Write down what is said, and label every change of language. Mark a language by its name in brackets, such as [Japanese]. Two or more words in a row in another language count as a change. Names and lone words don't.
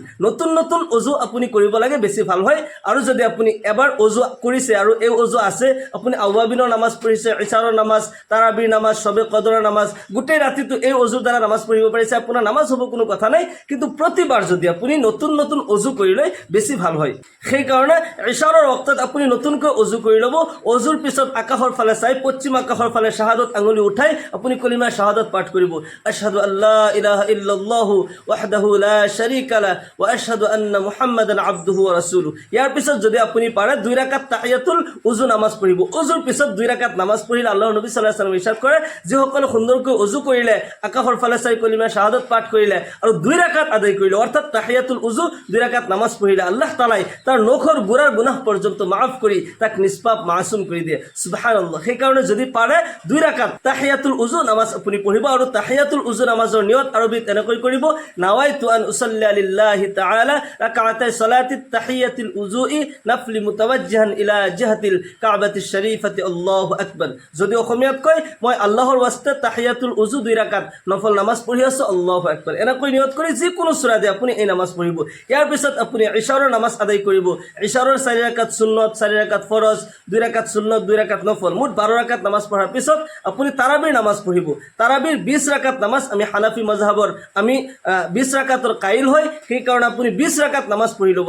[Assamese] নতুন নতুন ওযু আপুনি কৰিব লাগে, বেছি ভাল হয়। আৰু যদি আপুনি এবাৰ ওযু কৰিছে আৰু এই ওযু আছে, আপুনি আওয়াবিনৰ নামাজ পঢ়িছে, ইশাৰৰ নামাজ, তাৰাবিৰ নামাজ, শবে কদৰৰ নামাজ, গোটেই ৰাতিটো এই ওযুৰ দ্বাৰা নামাজ পঢ়িব পাৰিছে, আপোনাৰ নামাজ হ'ব, কোনো কথা নাই। কিন্তু প্ৰতিবাৰ যদি আপুনি নতুন নতুন ওযু কৰি লয় বেছি ভাল হয়। সেইকাৰণে ইশাৰৰ ওয়াক্তত আপুনি নতুনকৈ ওযু কৰি ল'ব। ওযুৰ পিছত আকাশৰ ফালে চাই পশ্চিম আকাশৰ ফালে শাহাদত আঙুলি উঠাই আপুনি কলিমা শাহাদাত পাঠ কৰিব। [Arabic] أشهد أن لا إله إلا الله وحده لا شريك له وأشهد أن محمدا عبده ورسوله. [Assamese] ইয়াৰ পিছত যদি আপুনি পাৰে 2 ৰাকাত [Arabic] تحية الوضوء [Assamese] নামাজ পঢ়িব। উযুৰ পিছত 2 ৰাকাত নামাজ পঢ়িলে আল্লাহৰ নবী [Arabic] صلى الله عليه وسلم [Assamese] ইৰশাদ কৰে যিসকলে সুন্দৰকৈ উযু কৰিলে, আকাশৰ ফালে চাই কলিমা শাহাদাত পাঠ কৰিলে আৰু 2 ৰাকাত আদায় কৰিলে, অৰ্থাৎ [Arabic] تحية الوضوء [Assamese] 2 ৰাকাত নামাজ পঢ়িলে, আল্লাহ তাআলাই তাৰ নখৰ গুড়াৰ গুনাহ পৰ্যন্ত মাফ কৰি তাক নিষ্পাপ মাসুম কৰি দিয়ে। সুবহানাল্লাহ। সেইকাৰণে যদি পাৰে 2 ৰাকাত [Arabic] تحية الوضوء [Assamese] নামাজ আপুনি পঢ়িব। আৰু তাহিয়াতুল উযু নামাজৰ নিয়ত আৰবিত এনেকৈ কৰিব, [Arabic] نويت أن أصلي لله تعالى ركعتي صلاة تحية الوضوء نفلا متوجها إلى جهة الكعبة الشريفة الله أكبر. [Assamese] যদি অসমীয়াত কয় মই আল্লাহৰ ওয়াস্তে [Arabic] تحية الوضوء [Assamese] 2 ৰাকাত নফল নামাজ পঢ়ি আছো, [Arabic] الله أكبر. [Assamese] এনেকৈ নিয়ত কৰি যিকোনো সূৰা দি আপুনি এই নামাজ পঢ়িব। ইয়াৰ পিছত আপুনি ইশাৰৰ নামাজ আদায় কৰিব। ইশাৰৰ 4 ৰাকাত সুন্নত, 4 ৰাকাত ফৰজ, 2 ৰাকাত সুন্নত, 2 ৰাকাত নফল, মুঠ 12 ৰাকাত নামাজ পঢ়াৰ পিছত আপুনি তাৰাবিৰ নামাজ পঢ়িব। তাৰাবিৰ 20 ৰাকাত নামাজ, আমি হানাফি মাযহাবৰ 20 ৰাকাতৰ কাইল হয়, সেইকাৰণে আপুনি 20 ৰাকাত নামাজ পঢ়ি ল'ব।